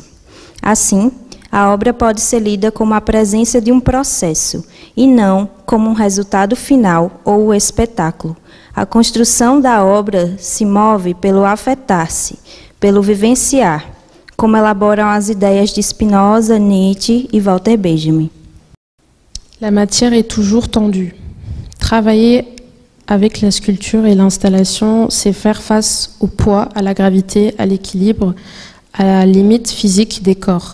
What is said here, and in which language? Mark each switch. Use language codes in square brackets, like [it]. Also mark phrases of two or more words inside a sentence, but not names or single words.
[pt] Assim, a obra pode ser lida como a presença de um processo, e não como um resultado final ou o espetáculo. A construção da obra se move pelo afetar-se, pelo vivenciar, como elaboram as ideias de Spinoza, Nietzsche et Walter Benjamin. [fr] La matière est toujours tendue. Travailler avec la sculpture et l'installation, c'est faire face au poids, à la gravité, à l'équilibre, à la limite physique des corps.